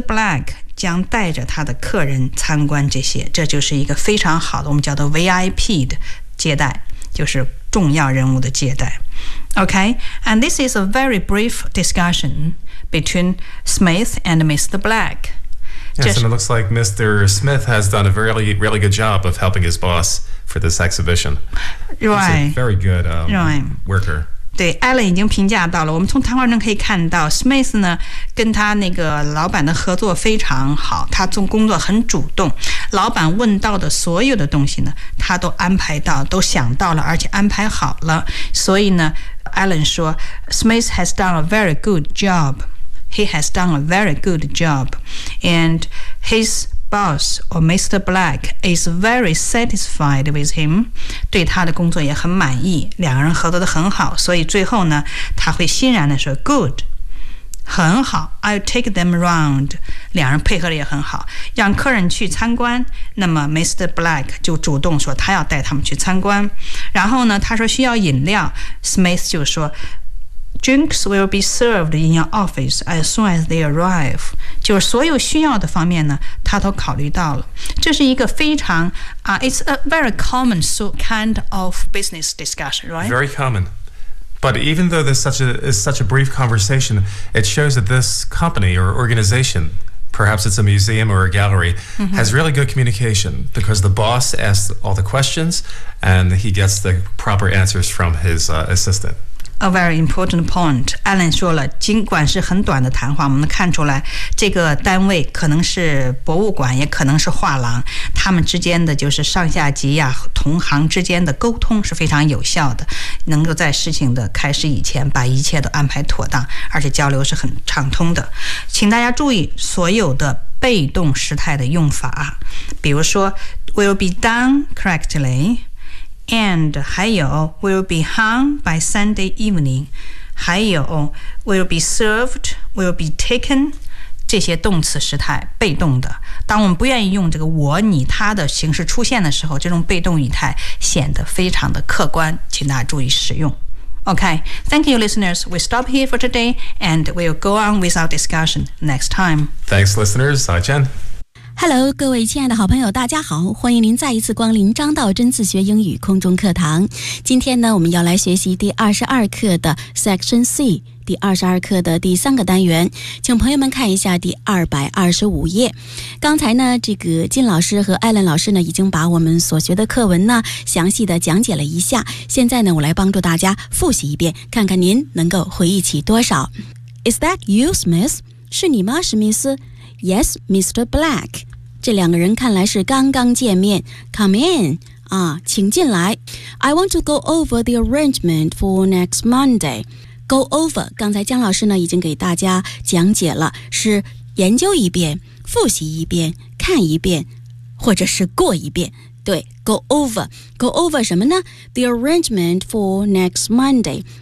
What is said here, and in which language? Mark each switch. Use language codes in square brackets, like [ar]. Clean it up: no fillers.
[zh] Black 将带着他的客人参观这些，这就是一个非常好的，我们叫做 VIP 的接待，就是重要人物的接待。 [en] Okay, and this is a very brief discussion between Smith and Mr. Black. Yes, and it looks like Mr. Smith has done a really, really good job of helping his boss. For this exhibition, right? He's a very good worker. [zh] 对 ，Alan 已经评价到了。我们从谈话中可以看到 ，Smith 呢跟他那个老板的合作非常好。他做工作很主动，老板问到的所有的东西呢，他都安排到，都想到了，而且安排好了。 [en] 所以呢，Alan 说 ，Smith has done a very good job. He has done a very good job, and his. Boss or Mr. Black is very satisfied with him. [zh] 对他的工作也很满意，两个人合作得很好，所以最后呢，他会欣然地说 good, 很好 I'll take them around. 两人配合得也很好，让客人去参观，那么 Mr. Black 就主动说他要带他们去参观，然后呢，他说需要饮料， Smith 就说 Drinks will be served in your office as soon as they arrive. 就是所有需要的方面呢，他都考虑到了。 [en] 这是一个非常 it's a very common kind of business discussion, right? Very common. But even though this is such a brief conversation, it shows that this company or organization, perhaps it's a museum or a gallery, has really good communication because the boss asks all the questions and he gets the proper answers from his assistant. A very important point. [zh] Alan 说了，尽管是很短的谈话，我们能看出来，这个单位可能是博物馆，也可能是画廊，他们之间的就是上下级呀、同行之间的沟通是非常有效的，能够在事情的开始以前把一切都安排妥当，而且交流是很畅通的。请大家注意所有的被动时态的用法，比如说 will be done correctly. [en] And 还有 will be hung by Sunday evening, 还有 will be served, will be taken, 这些动词时态被动的。 [zh] 当我们不愿意用这个我、你、他的形式出现的时候，这种被动语态显得非常的客观，请大家注意使用。 [en] Okay, thank you, listeners. We stop here for today, and we'll go on with our discussion next time. Thanks, listeners. Hi, Jen. [zh] Hello, 各位亲爱的好朋友大家好，欢迎您再一次光临张道真自学英语空中课堂。今天呢，我们要来学习第22课的 Section C, 第22课的第三个单元。请朋友们看一下第225页。刚才呢，这个金老师和艾伦老师呢，已经把我们所学的课文呢，详细的讲解了一下。现在呢，我来帮助大家复习一遍，看看您能够回忆起多少。 [en] Is that you, Smith? 是你吗，史密斯？ Yes, Mr. Black. [zh] 这两个人看来是刚刚见面。 Come in. 啊，请进来。 [en] I want to go over the arrangement for next Monday. Go over. [zh] 刚才姜老师呢已经给大家讲解了，是研究一遍、复习一遍、看一遍，或者是过一遍。 [en] 对，go over. Go over 什么呢？The arrangement for next Monday.